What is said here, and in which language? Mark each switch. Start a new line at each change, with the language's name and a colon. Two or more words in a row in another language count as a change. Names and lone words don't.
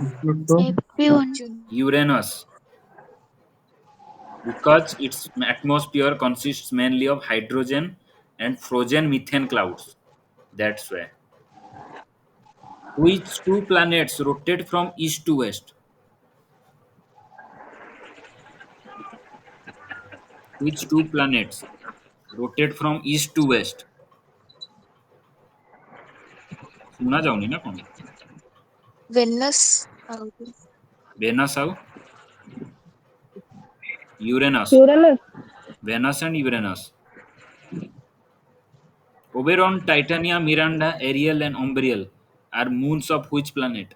English: Uranus because its atmosphere consists mainly of hydrogen and frozen methane clouds that's why Which two planets rotate from east to west? Which two planets rotate from east to west?
Odia: ଶୁଣା ଯାଉନି ନା କଣ?
English: Venus.
Odia: Venus ଆଉ Uranus.
English: Uranus. Venus and Uranus. Oberon, Titania, Miranda, Ariel, and Umbriel are moons of which planet?